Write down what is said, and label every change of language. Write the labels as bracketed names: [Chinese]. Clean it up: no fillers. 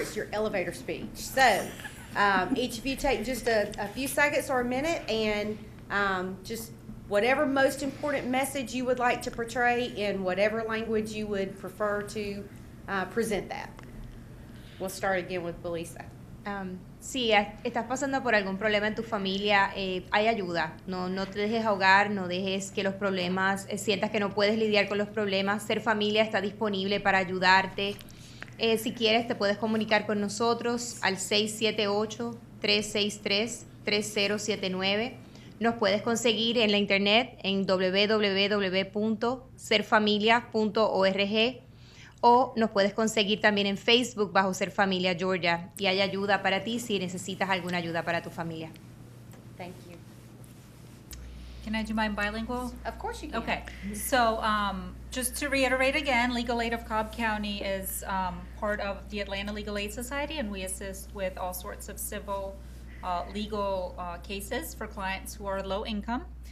[English] It's your elevator speech. So each of you take just a few seconds or a minute and just whatever most important message you would like to portray in whatever language you would prefer to present that. We'll start again with Belisa. [Spanish] Si estás pasando por algún problema en tu familia, hay ayuda. No te dejes ahogar, no dejes que los problemas, sientas que no puedes lidiar con los problemas. Ser Familia está disponible para ayudarte. Si quieres, te puedes comunicar con nosotros al 678-363-3079. Nos puedes conseguir en la internet en www.serfamilia.org. O nos puedes conseguir también en Facebook bajo Ser Familia Georgia, y hay ayuda para ti si necesitas alguna ayuda para tu familia. [English] Thank you. Can I do mine bilingual? Of course you can. Okay, so just to reiterate again, Legal Aid of Cobb County is part of the Atlanta Legal Aid Society, and we assist with all sorts of civil legal cases for clients who are low income.